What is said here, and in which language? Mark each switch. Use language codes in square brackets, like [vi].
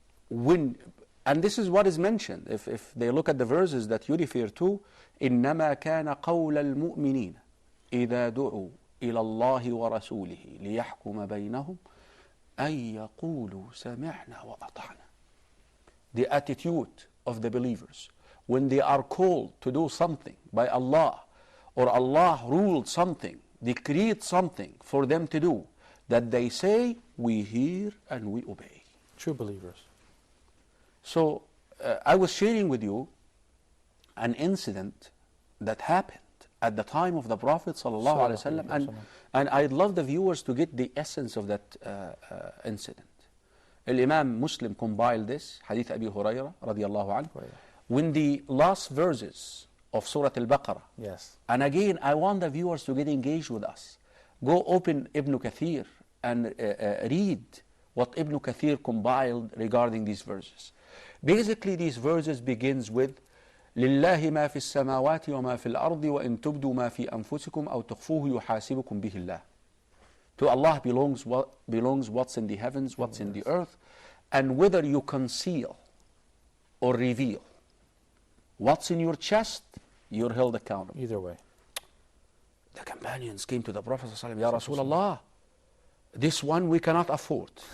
[en] And this is what is mentioned. If they look at the verses that you refer to, [ar] إِنَّمَا كَانَ قَوْلَ الْمُؤْمِنِينَ إِذَا دُعُوا إِلَى اللَّهِ وَرَسُولِهِ لِيَحْكُمَ بَيْنَهُمْ أَن يَقُولُوا سَمِعْنَا وَأَطَعْنَا. [en] The attitude of the believers when they are called to do something by Allah, or Allah ruled something, decreed something for them to do, that they say, we hear and we obey. True believers. So I was sharing with you an incident that happened at the time of the Prophet sallallahu alaihi wasallam, and I'd love the viewers to get the essence of that incident. Imam Muslim compiled this, Hadith Abi Hurairah radiyallahu anhu, when the last verses of Surah Al-Baqarah. Yes. And again, I want the viewers to get engaged with us. Go open Ibn Kathir and read what Ibn Kathir compiled regarding these verses. Basically, these verses begins with [ar] لله ما في السماوات وما في الأرض وإن تبدوا ما في أنفسكم أو تخفوه يحاسبكم به الله. [en] To Allah belongs what's in the heavens, what's in the earth, and whether you conceal or reveal what's in your chest, you're held accountable. Either way. The companions came to the Prophet ﷺ, Ya Rasulullah, this one we cannot afford.